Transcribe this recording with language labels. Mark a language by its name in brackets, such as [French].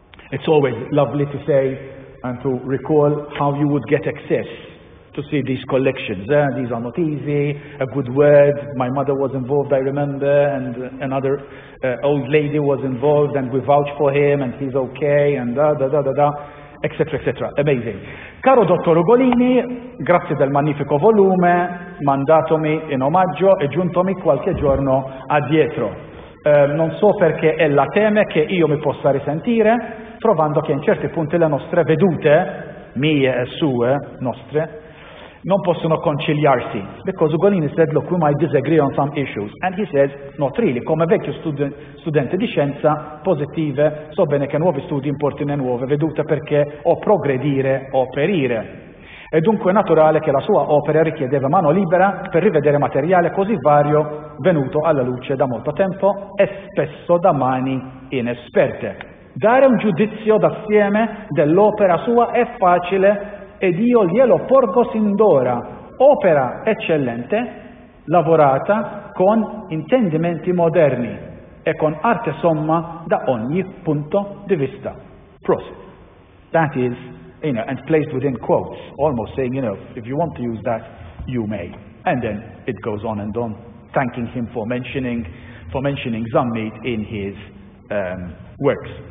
[English] It's always lovely to say and to recall how you would get access to see these collections. These are not easy. A good word. My mother was involved, I remember, and another old lady was involved, and we vouch for him, and he's okay, and etc., etc. Amazing. [Italian] Caro dottor Ugolini, grazie del magnifico volume, mandatomi in omaggio e giuntomi qualche giorno addietro. Non so perché ella teme che io mi possa risentire, trovando che in certi punti le nostre vedute, mie e sue, nostre, non possono conciliarsi. [English] Because Ugolini said, look, we might disagree on some issues. And he says, not really. [Italian] Come vecchio studente di scienza positive, so bene che nuovi studi portino nuove vedute perché o progredire o perire. È dunque naturale che la sua opera richiedeva mano libera per rivedere materiale così vario venuto alla luce da molto tempo e spesso da mani inesperte. Dare un giudizio d'assieme dell'opera sua è facile ed io glielo porgo sin d'ora. Opera eccellente, lavorata con intendimenti moderni e con arte somma da ogni punto di vista. Prosit. [English] That is, and placed within quotes, almost saying, if you want to use that, you may. And then it goes on and on, thanking him for mentioning Zammit in his works.